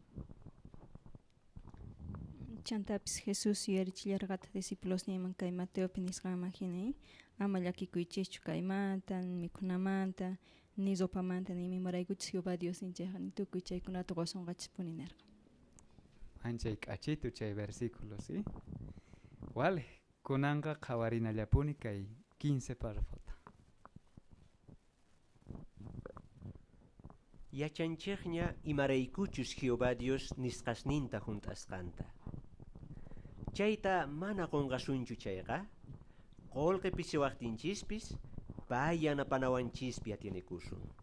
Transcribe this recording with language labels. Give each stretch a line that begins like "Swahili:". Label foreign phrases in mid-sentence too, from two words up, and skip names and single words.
Quechua: Chantapis Jesús yarichillarqata discípulos niman kay Mateopi nisqanman hinay ama llakikuychischu kaymanta mikhunamanta ni sopamanta ni mimaraykuchis Jehová Dios ninchayqa ni tukuy chaykunata qusonqachispuni nirqa. Anchay k'achitu chay versículos, ¿sí? Vale, kunanqa qhawarinallapuni kay 15 párrafota. Yachanchikña imaraykuchus Jehová Dios nisqasninta juntasqanta. Chayta mana qunqasunchu chayqa, qollqipis waqtinchispis pay yanapanawanchispi atiyanakusun.